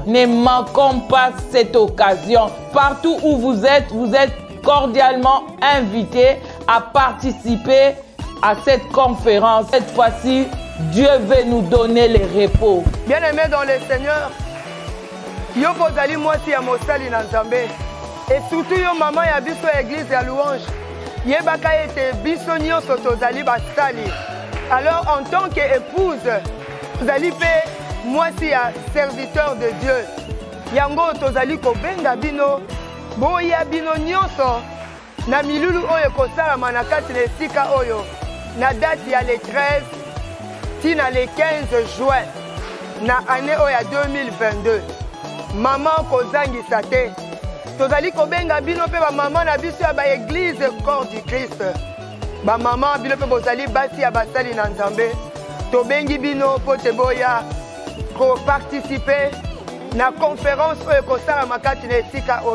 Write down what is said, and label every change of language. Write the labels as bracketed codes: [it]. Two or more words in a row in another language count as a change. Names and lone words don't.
[fr] Ne manquons pas cette occasion. Partout où vous êtes cordialement invités à participer à cette conférence. Cette fois-ci, Dieu veut nous donner le repos. Bien-aimés dans le Seigneur, [ln] yo kozali mwasi ya mosali na Nzambe [fr] et surtout [ln] yo maman ya biso église ya louange yebaka ete biso nyonso tozali basali. [fr] Alors en tant qu'épouse [ln] tozali pe mwasi ya [fr] serviteur de Dieu [ln] yango tozali kobenga bino boya bino nyonso na milulu oyo kosalama na kati na esika oyo na date ya le 13 tina le 15 juin na année oyo ya 2022. Maman kozangisa te tozali kobenga bino pe ba maman na biso ya ba église [fr] corps du Christ. [ln] Ba maman bino pe bozali basi ya basali na Nzambe. Tobengi bino po te boya ko participer na conférence oyo kosala makati na esika oyo.